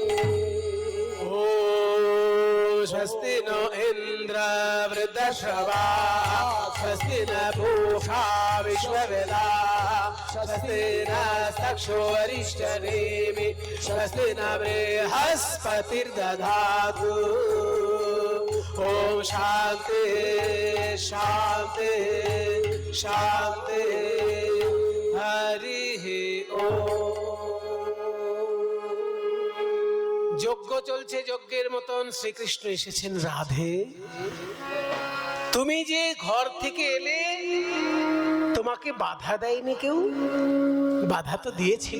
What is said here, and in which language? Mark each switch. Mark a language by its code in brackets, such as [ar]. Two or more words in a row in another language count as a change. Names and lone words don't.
[sa] ॐ स्वस्ति नो इन्द्र वृद्धश्रवा स्वस्ति न पूषा विश्ववेदाः स्वस्ति नस्तक्षो अरिष्टनेमि स्वस्ति न बृहस्पतिर्दधातु ॐ शान्ति शान्ति शान्ति हरिः ॐ [bn] যজ্ঞ চলছে, যজ্ঞের মতন শ্রীকৃষ্ণ এসেছেন। রাধে, তুমি যে ঘর থেকে এলে তোমাকে বাধা দেয়নি কেউ? বাধা তো দিয়েছিল।